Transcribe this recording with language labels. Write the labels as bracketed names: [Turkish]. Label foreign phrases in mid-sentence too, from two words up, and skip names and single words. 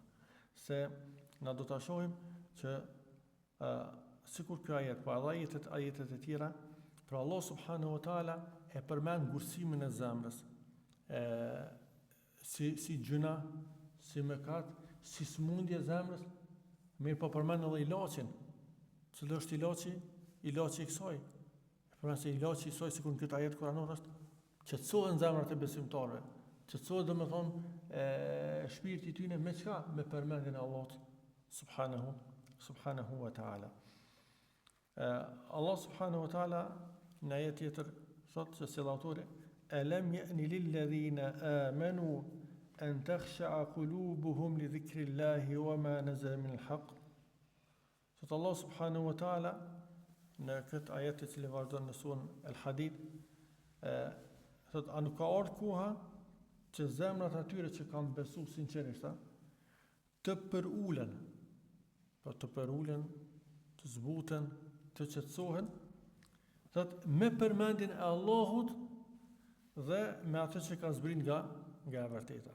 [Albanian] Se na do ta shohim që sikur ky ajet, po edhe ajetet e tjera, pra Allah [Arabic] سبحانه وتعالى [Albanian] e përmend ngursimin e zemrës, si gjuna, si mëkat, si smundje zemrës, mirë po përmend edhe ilaçin. Cili është ilaçi? Ilaçi i kësaj. Përmend se ilaçi i kësaj sikur në këtë ajet kuranor është qetësohen zemrat e besimtarëve. Qetësohet domethënë shpirti i tyre me çka? Me përmendjen e Allahut [Arabic] سبحانه وتعالى. الله سبحانه وتعالى [Albanian] në ajet tjetër thotë se autori [Arabic] ألم يأن للذين آمنوا أن تخشع قلوبهم لذكر الله وما نزل من الحق. [Albanian] Thotë Allah [Arabic] سبحانه وتعالى [Albanian] në këtë ajet që i vazhdon në surën Al-Hadid, thotë a nuk ka ardhur koha që zemrat atyre që kanë besu sinqerisht të përulen, të zbuten, të qetësohen, thotë me përmendjen e Allahut dhe me atë që ka zbrit nga e vërteta.